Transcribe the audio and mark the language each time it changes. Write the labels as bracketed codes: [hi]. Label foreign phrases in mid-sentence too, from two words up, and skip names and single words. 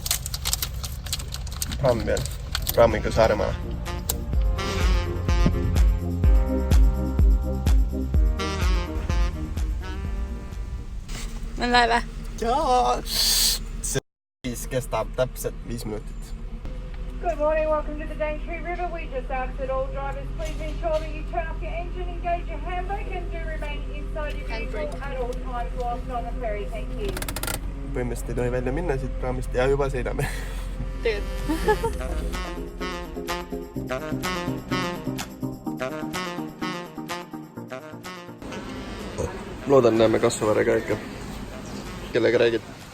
[et] Ramm peal. Rammiga Saaremaa. On lähe vä? Jaa! See kestab täpselt 5 minutit. [en] Good morning, welcome to the Daintree River. We just ask that all drivers please ensure that you turn off your engine, engage your handbrake and do remain inside your vehicle at all times whilst on the ferry. Thank you. [et] Põhimõtteliselt ei tohi välja minna siit praamist ja juba sõidame. Loodan näeme Kasvavere ka ikka. Kellega räägid?